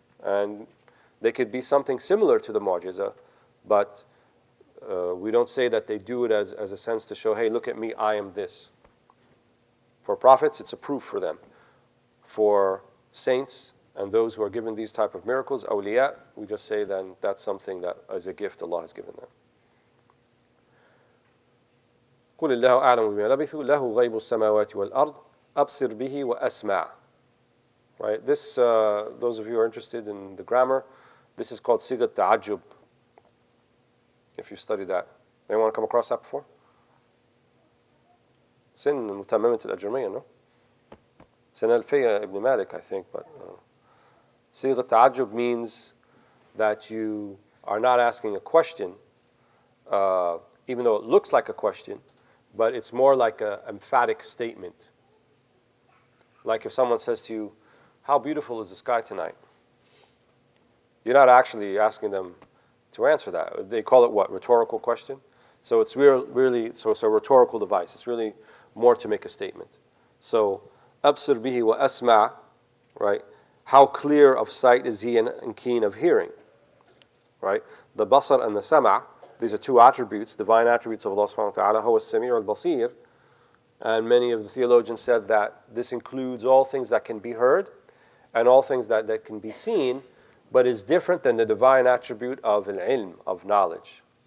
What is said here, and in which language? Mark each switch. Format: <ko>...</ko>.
<en>And they could be something similar to the mu'jiza, but we don't say that they do it as a sense to show, hey, look at me, I am this. For prophets, it's a proof for them. For saints And those who are given these type of miracles, awliya, we just say then that's something that is a gift Allah has given them.</en> <ar>قل الله أعلم بما لبثوا له غيب السماوات والأرض أبصر به وأسمع.</ar> <en>Right? This, those of you who are interested in the grammar, this is called sigat ta'ajjub. If you study that, anyone come across that before? Sin متممة الأجرمية, no? Sin Alfiya ibn Malik, I think, but sigat ta'ajjub means that you are not asking a question, even though it looks like a question, but it's more like an emphatic statement. Like if someone says to you, how beautiful is the sky tonight? You're not actually asking them to answer that. They call it what? Rhetorical question? So it's really so it's a rhetorical device. It's really more to make a statement. So,</en> <ar>أبصر به وأسمع,</ar> <en>right? How clear of sight is he and keen of hearing? Right? The basar and the sama', these are two attributes, divine attributes of Allah subhanahu wa ta'ala,</en> <ar>هو السميع البصير.</ar> <en>And many of the theologians said that this includes all things that can be heard and all things that can be seen, but is different than the divine attribute of al-ilm, of knowledge.</en>